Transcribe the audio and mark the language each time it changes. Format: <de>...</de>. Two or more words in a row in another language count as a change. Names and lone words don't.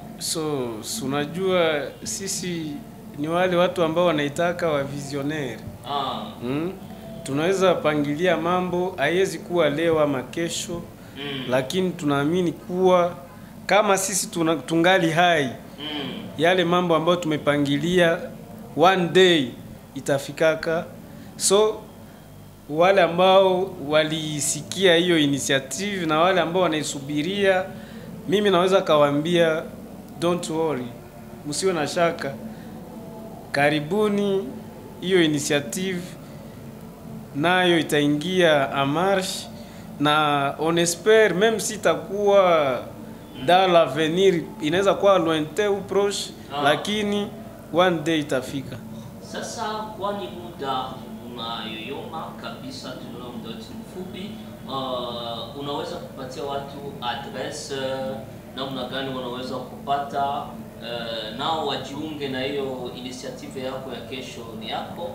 <sw>So unajua sisi ni wale watu ambao wanaitaka wa visionnaire. Tunaweza pangilia mambo, haiwezi kuwa leo ama kesho, lakini tunaamini kuwa kama sisi tungali hai, yale mambo ambayo tumepangilia</sw> <en>one day</en> <sw>itafikaka. So wale ambao walisikia hiyo initiative na wale ambao wanaisubiria, mimi naweza kawaambia</sw> <en>don't worry,</en> <sw>msiwe na shaka. Karibuni, hiyo initiative nayo itaingia</sw> <fr>en marche,</fr> <sw>na</sw> <fr>on espère même si</fr> <sw>takuwa</sw> <fr>dans l'avenir,</fr> <sw>inaweza kuwa</sw> <fr>lointain ou proche,</fr> <sw>lakini</sw> <en>one day</en> <sw>itafika. Sasa kwani muda unayoyoma kabisa, tunaona muda mfupi, unaweza kupatia watu address namna gani wanaweza kupata nao wajiunge na hiyo initiative yako ya Kesho ni Yako?</sw>